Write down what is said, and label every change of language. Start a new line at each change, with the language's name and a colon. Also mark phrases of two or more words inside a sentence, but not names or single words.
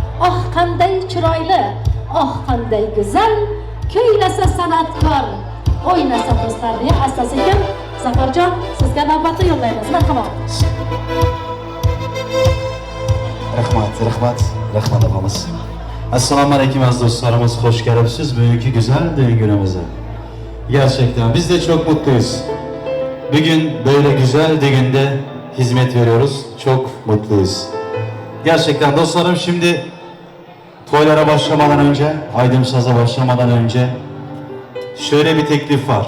Uzbek: Oh qanday chiroyli Oh qanday go'zal, kuylasa san'atkor, o'ynasa do'stlar deya asta-sekin Zafarjon sizga navbatni yo'llaymiz. Marhamat.
Turkish: Rahmat ağamız.
Arabic: Assalamu alaikum
Turkish: aziz dostlarımız, hoş geldiniz bugünkü güzel düğün günümüze. Gerçekten biz de çok mutluyuz. Bugün böyle güzel düğünde hizmet veriyoruz. Çok mutluyuz. Gerçekten dostlarım, şimdi toylara başlamadan önce, Aydın-Saz'a başlamadan önce şöyle bir teklif var.